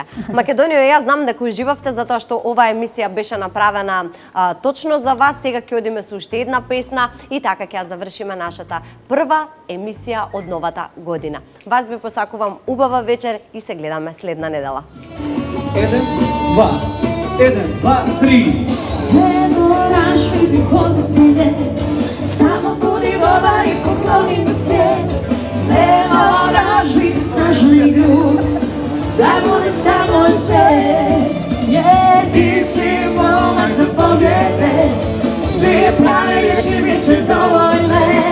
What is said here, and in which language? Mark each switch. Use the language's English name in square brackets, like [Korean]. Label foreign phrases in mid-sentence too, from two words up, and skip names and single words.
[Macedonian] Македонија, јас знам дека уживавте затоа што оваа емисија беше направена точно за вас. Сега ќе одиме со уште една песна и така ќе ја завршиме нашата прва емисија од новата година. Вас ви посакувам убава вечер и се гледаме следна недела. 1, 2, 1, 2, 3. [Croatian] Не мораш biti podobne, samo budi dobar i pokloni mi svijet. Ne moraš biti snažan i grub, da bude samo sve. Jer ti si momak za poglede, dvije prave riječi bit će dovoljne.